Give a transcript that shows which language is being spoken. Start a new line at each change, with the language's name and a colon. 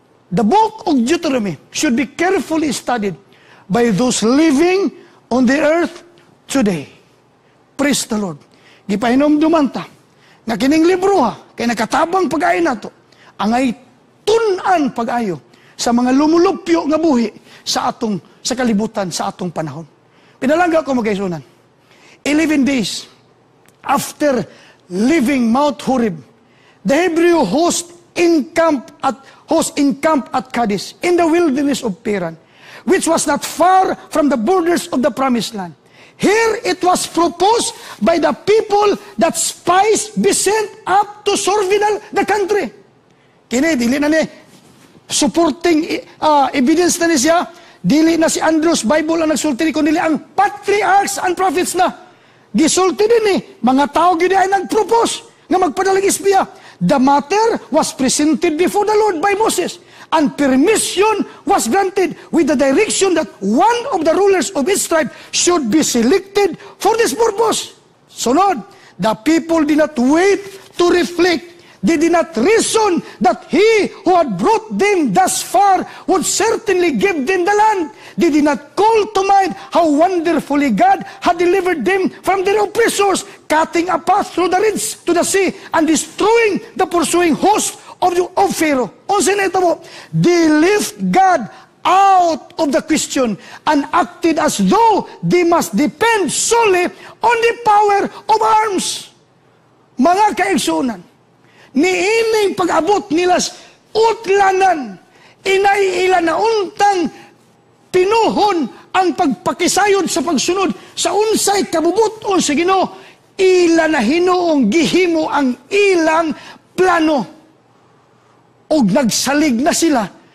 English: The book of Deuteronomy should be carefully studied by those living on the earth today. Praise the Lord.
Cebuano: Gipahinom-duman ta nga kining libro kay nakatabang pag-ayo nato angay tun-an pag-ayo sa mga lumulupyo nga buhi sa kalibutan sa atong panahon. Pinalangga ko magaisunan.
English: 11 days after leaving Mount Horeb, the Hebrew host encamped at Kadesh in the wilderness of Paran, which was not far from the borders of the promised land. Here it was proposed by the people that spies be sent up to surveil the country.
Cebuano: Kini, dili na ni supporting evidence na ni siya, dili na si Andrews Bible ang nagsulti, kundi ang patriarchs and prophets na. Gisulti din mga tao gini ay nagpropose nga magpadalag espiya.
English: The matter was presented before the Lord by Moses, and permission was granted with the direction that one of the rulers of each tribe should be selected for this purpose. Sunod, the people did not wait to reflect. They did not reason that he who had brought them thus far would certainly give them the land. They did not call to mind how wonderfully God had delivered them from their oppressors, cutting a path through the reeds to the sea and destroying the pursuing host of Pharaoh. They left God out of the question and acted as though they must depend solely on the power of arms.
Cebuano: Mga kaigsunan, niining pag-abot nila sa utlanan, inay ila na untang pinuhon ang pagpakisayod sa pagsunod sa unsay kabubuton sa Ginoo, ila na hinuong gihimo ang ilang plano. Og nagsalig na sila